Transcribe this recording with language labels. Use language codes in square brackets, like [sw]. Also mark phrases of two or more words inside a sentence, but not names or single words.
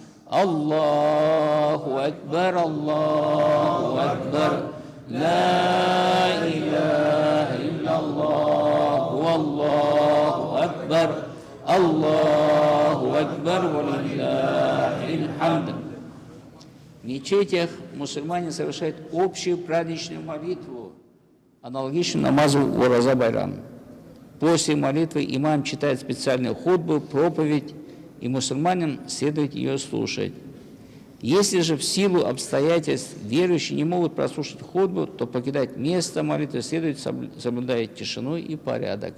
[ar] الله أكبر الله أكبر لا إله إلا الله والله أكبر الله أكبر ولله الحمد. [ru] В мечетях мусульмане совершают общую праздничную молитву, аналогичную намазу Ураза Байрам. После молитвы имам читает специальную хутбу, проповедь, и мусульманам следует ее слушать. Если же в силу обстоятельств верующие не могут прослушать хутбу, то покидать место молитвы следует, соблюдая тишину и порядок.